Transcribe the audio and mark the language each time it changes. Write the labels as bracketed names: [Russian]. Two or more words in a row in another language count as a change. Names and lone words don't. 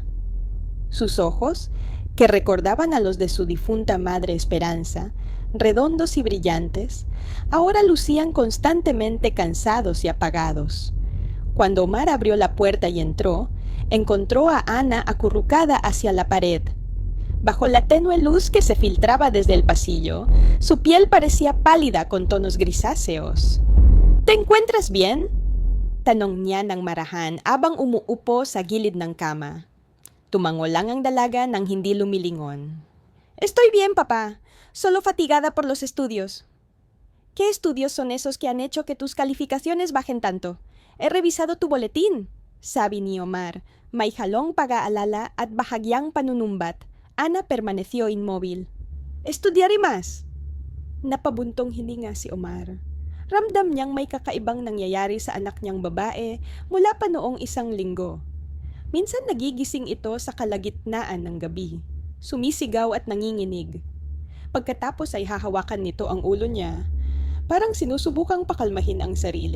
[Spanish] Sus ojos, que recordaban a los de su difunta madre Esperanza, redondos y brillantes, ahora lucían constantemente cansados y apagados. Cuando Omar abrió la puerta y entró, encontró a Ana acurrucada hacia la pared. Bajo la tenue luz que se filtraba desde el pasillo, su piel parecía pálida con tonos grisáceos. ¿Te encuentras bien?" [Filipino] Tanong niya ng marahan habang umuupo sa gilid ng kama. Tumango lang ang dalaga nang hindi lumilingon. [Spanish] "Estoy bien, papá. Solo fatigada por los estudios." "¿Qué estudios son esos que han hecho que tus calificaciones bajen tanto? He revisado tu boletín," [Filipino] sabi ni Omar, may halong pag-aalala at bahagyang panunumbat. [Spanish] Ana permaneció inmóvil. "Estudiaré más." [Filipino] Napabuntong hininga si Omar. Ramdam niyang may kakaibang nangyayari sa anak niyang babae mula pa noong 1 linggo. Minsan nagigising ito sa kalagitnaan ng gabi. Sumisigaw at nanginginig. Pagkatapos ay hahawakan nito ang ulo niya, Parang sinusubukang pakalmahin ang sarili.